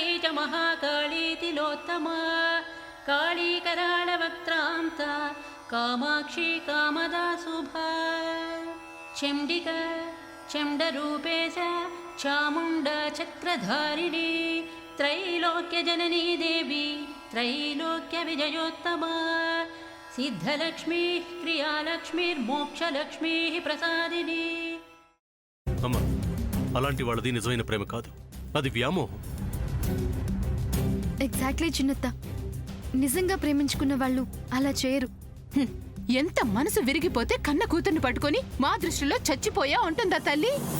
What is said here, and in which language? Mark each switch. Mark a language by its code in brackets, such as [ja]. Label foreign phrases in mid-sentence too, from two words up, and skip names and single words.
[sa] च महाकाली तिलोत्तमा काली करालवक्त्रान्ता कामाक्षी कामदा शुभा चण्डिका चण्डरूपेश चामुण्डा चक्रधारिणी त्रैलोक्यजननी देवी त्रैलोक्यविजयोत्तमा सिद्धलक्ष्मीः क्रियालक्ष्मीर्मोक्षलक्ष्मीः प्रसादिनी. [te] అమ్మా, అలాంటి వాళ్ళది నిజమైన ప్రేమ కాదు, అది వ్యామోహం. ఎగ్జాక్ట్లీ చిన్నత్త, నిజంగా ప్రేమించుకున్న వాళ్ళు అలా చేయరు. ఎంత మనసు విరిగిపోతే కన్న కూతుర్ని పట్టుకొని మా దృష్టిలో చచ్చిపోయా ఉంటుందా తల్లి?